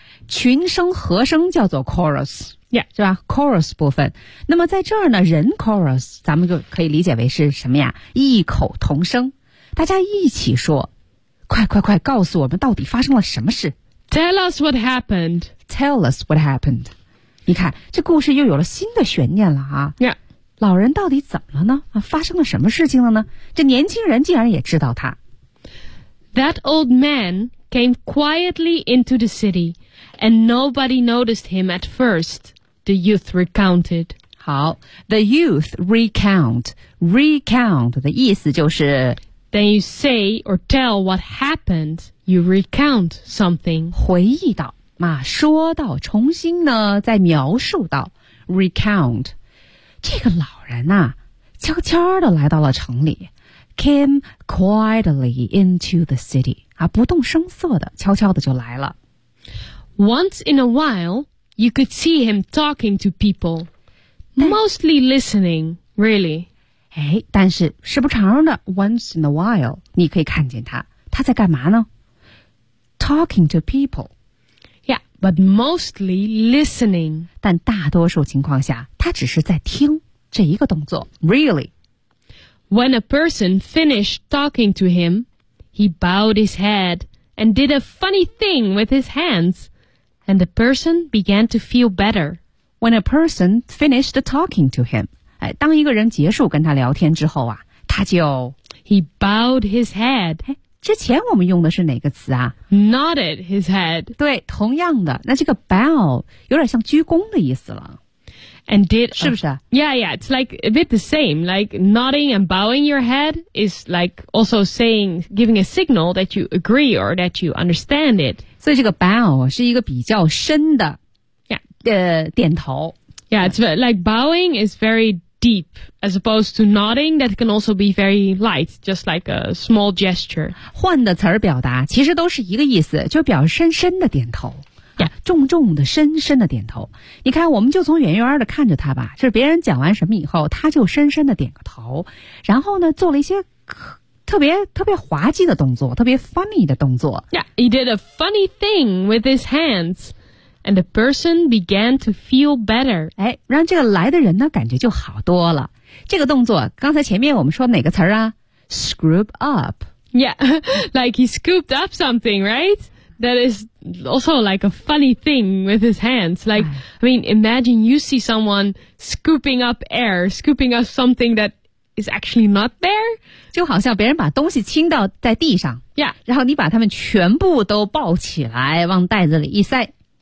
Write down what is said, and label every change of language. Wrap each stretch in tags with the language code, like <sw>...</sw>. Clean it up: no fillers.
<zh>群声和声叫做 chorus.</zh> <en>Yeah.</en> <zh>是吧 ?chorus 部分。那么在这儿呢人 chorus, 咱们就可以理解为是什么呀异口同声。大家一起说快快快告诉我们到底发生了什么事。</zh> <en>Tell us what happened. Tell us what happened.</en> <zh>你看这故事又有了新的悬念了啊。</zh> <en>Yeah.</en> <zh>老人到底怎么了呢、啊、发生了什么事情了呢这年轻人竟然也知道他。</zh> <en>That old man came quietly into the city, and nobody noticed him at first, the youth recounted. 好 ,the youth recount.</en> <zh>Recount 的意思就是</zh> <en>Then you say or tell what happened, you recount something.</en> <zh>回忆到、啊、说到重新呢再描述到 recount. 这个老人啊悄悄地来到了城里</zh> <en>came quietly into the city.、</en> <zh>啊、不动声色的悄悄地就来了。</zh> <en>Once in a while, you could see him talking to people, mostly listening, really.</en> <zh>哎，但是时不常的</zh> <en>once in a while,</en> <zh>你可以看见他。他在干嘛呢 ?</zh> <en>talking to people. Yeah, but mostly listening.</en> <zh>但大多数情况下他只是在听这一个动作 ,really.</zh> <en>When a person finished talking to him, he bowed his head and did a funny thing with his hands, and the person began to feel better. When a person finished talking to him,</en> <zh>当一个人结束跟他聊天之后啊他就</zh> <en>He bowed his head</en> <zh>之前我们用的是哪个词啊</zh> <en>Nodded his head</en> <zh>对同样的那这个 bow 有点像鞠躬的意思了</zh> <en>And did</en> <zh>是不是</zh> <en>Yeah yeah it's like a bit the same Like nodding and bowing your head Is like also saying Giving a signal that you agree Or that you understand it</en> <zh>所以这个 bow 是一个比较深的</zh> <en>Yeah</en> <zh>点头</zh> <en>Yeah, it's like bowing is very deep, as opposed to nodding, that can also be very light, just like a small gesture.</en> <zh>换的词儿表达其实都是一个意思，就表示深深的点头。</zh> <en>Yeah.</en> <zh>重重的、深深的点头。你看，我们就从远远的看着他吧，就是别人讲完什么以后，他就深深的点个头，然后呢，做了一些特别滑稽的动作，特别 funny 的动作。</zh> <en>Yeah, he did a funny thing with his hands. And the person began to feel better.</en> <zh>哎，让这个来的人呢感觉就好多了。这个动作，刚才前面我们说哪个词儿啊 ？Scoop up.</zh> <en>Yeah, like he scooped up something, right? That is also like a funny thing with his hands. Like, I mean, imagine you see someone scooping up air, scooping up something that is actually not there.</en> <zh>就好像别人把东西倾倒在地上</zh> <en>，Yeah，</en> <zh>然后你把他们全部都抱起来，往袋子里一塞。</zh>